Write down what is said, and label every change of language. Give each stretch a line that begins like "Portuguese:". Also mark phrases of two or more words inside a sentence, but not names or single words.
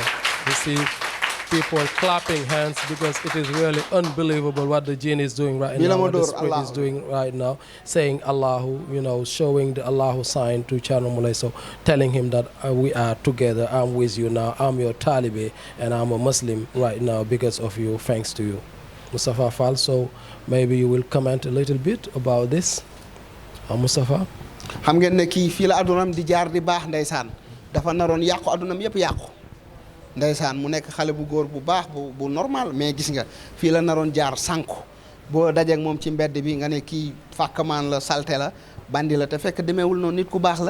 English: You see people clapping hands because it is really unbelievable what the jinn is doing right now, what the spirit is doing right now, saying Allahu, showing the Allahu sign to Thierno Moule Sow, telling him that we are together, I'm with you now, I'm your Talibe, and I'm a Muslim right now because of you, thanks to you. Mustafa Fall, so maybe you will comment a little bit about this. Mustafa?
Wolof: xam ngeen ne kii fii la adunam di jaar di baax ndeysaan dafa naroon yàqu adunam yëpp yàqu ndeysaan mu nekk xale bu góor bu baax bu normal mais gis nga fii la naroon jaar sànku boo dajeek moom ci mbedd bi nga ne kii fàkkamaan la salte la bandi la te fekk demeewul noonu nit ku baax la